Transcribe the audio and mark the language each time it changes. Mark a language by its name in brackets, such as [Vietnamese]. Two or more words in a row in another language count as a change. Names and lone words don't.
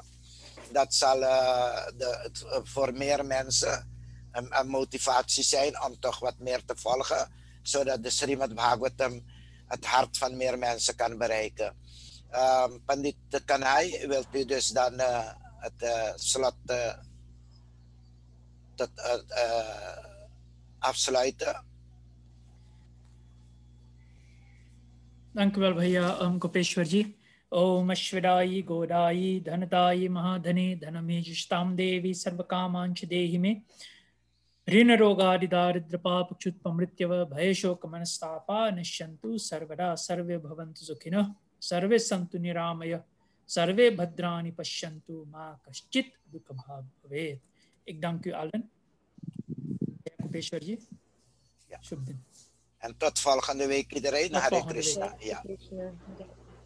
[Dutch] Dat zal voor meer mensen een motivatie zijn om toch wat meer te volgen, zodat de Srimad Bhagavatam het hart van meer mensen kan bereiken. Pandit Kanai, wilt u dus dan het slot afsluiten? Dank u wel, [Hindi] भैया गोपेश्वर जी. [Sanskrit] ओम अश्वदायी गोदायी धनदायी महाधने धनमेजुष्टाम देवी सर्वकामांच देहि मे ऋण रोगादि दारिद्र पाप क्षुत पमृत्यव भय शोक मनस्तापा निश्यन्तु सर्वदा सर्वे भवन्तु सुखिनः सर्वे सन्तु निरामय सर्वे भद्राणि पश्यन्तु मा कश्चित् दुःख भाग भवेत्. [Dutch] Ik dank u allen. [Hindi] Gopeश्वर जी. शुभ दिन. [Dutch] En tot volgende week iedereen. Hare Krishna. Ja.